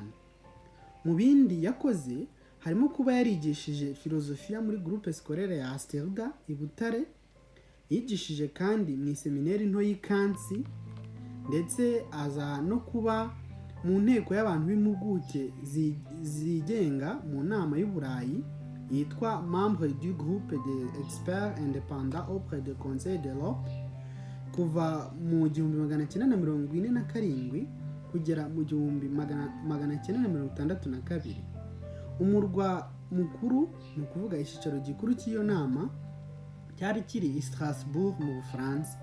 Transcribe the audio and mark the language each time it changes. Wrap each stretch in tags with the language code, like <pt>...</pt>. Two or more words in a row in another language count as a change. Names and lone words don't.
<rw>Mu bindi yakoze harimo kuba yarigishije Filozofiya muri</rw> <fr>groupe scolaire</fr> <rw>ya Asterda i Butare, yigishije kandi mu seminari nto y'Ikansi, ndetse aza no kuba mu nteko y'abantu b'impuguke zigenga mu nama y'Uburayi yitwa</rw> <fr>membre du groupe des experts indépendants auprès du Conseil de l'Europe</fr> <rw>kuva mu 1947 kugera mu 1962. Umurwa mukuru ni ukuvuga icyicaro gikuru cy'iyo nama cyari kiri i Strasbourg mu Bufaransa.</rw>